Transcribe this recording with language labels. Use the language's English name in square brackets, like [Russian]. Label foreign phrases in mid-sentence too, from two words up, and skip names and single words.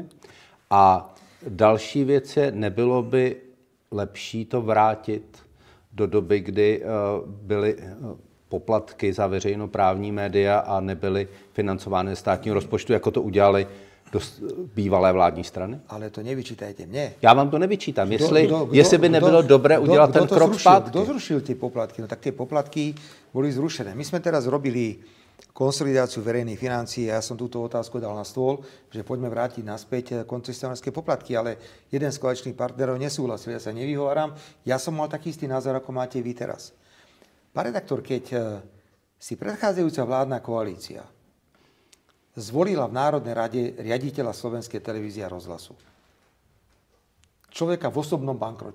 [Czech] A další věc je, nebylo by lepší to vrátit do doby, kdy byly poplatky za veřejnoprávní média a nebyly financovány z státního rozpočtu, jako to udělali bývalé vládní strany? [Slovak] Ale to nevyčítajte mne. [Czech] Já vám to nevyčítám. Jestli by nebylo dobré udělat ten krok zpátky. [Slovak] Kto zrušil tie poplatky? No tak tie poplatky boli zrušené. My sme teraz robili konsolidáciu verejných financií a ja som túto otázku dal na stôl, že poďme vrátiť naspäť koncesionárske poplatky, ale jeden z koaličných partnerov nesúhlasil, ja sa nevyhováram. Ja som mal taký istý názor, ako máte vy teraz. Pán redaktor, keď si predchádzajúca vládna koalícia zvolila v Národnej rade riaditeľa Slovenskej televízie a rozhlasu, človeka v osobnom bankrote.